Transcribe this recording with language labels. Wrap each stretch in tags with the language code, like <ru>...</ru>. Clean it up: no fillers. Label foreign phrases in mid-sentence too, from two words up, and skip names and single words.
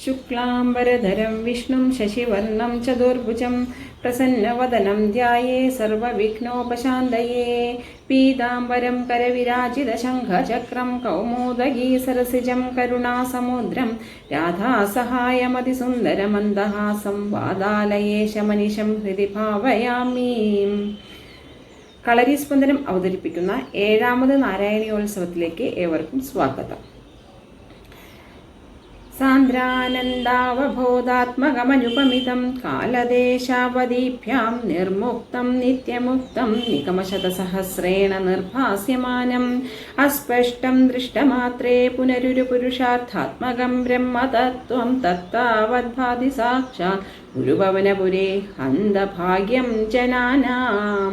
<sa>शुक्लाम्बरधरं विष्णुं शशिवर्णं चतुर्भुजं प्रसन्नवदनं ध्याये सर्वविघ्नोपशान्तये पीताम्बरं करविराजितशङ्खचक्रं कौमोदगी सरसिजं करुणासमुद्रं राधासहायमतिसुन्दरमन्दहासं वादालयेशमनिशं हृदि भावयामि.</sa> <ml>കളരിസ്പന്ദനം അവതരിപ്പിക്കുന്ന 7ാമത് നാരായണീയോത്സവത്തിലേക്ക് ഏവർക്കും സ്വാഗതം.</ml> <sa>സാന്ദ്രാനന്ദാവബോധാത്മകമനുപമിതം കാലദേശാവധീഭ്യാം നിർമുക്തം നിത്യമുക്തം നിഗമശതസഹസ്രേണ നിർഭാസ്യമാനം അസ്പഷ്ടം ദൃഷ്ടമാത്രേ പുനരുരു പുരുഷാർത്ഥാത്മകം ബ്രഹ്മതത്വം തത്താവദ്ഭാതി സാക്ഷാത് ഗുരുഭവനപുരേ ഹന്തഭാഗ്യം ജനാനാം.</sa>